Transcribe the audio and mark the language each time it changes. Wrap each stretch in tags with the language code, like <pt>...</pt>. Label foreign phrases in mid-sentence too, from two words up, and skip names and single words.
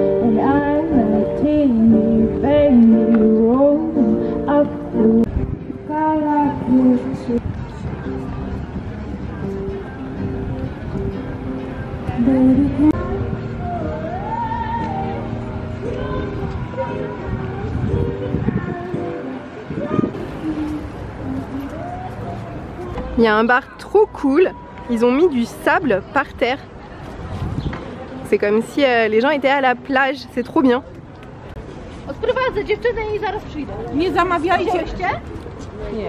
<fr>Il y a un bar trop cool, ils ont mis du sable par terre. C'est comme si les gens étaient à la plage, c'est trop bien.</fr> <pl>Odprowadzę dziewczynę i zaraz przyjdę. Nie zamawiajcie. Nie.</pl>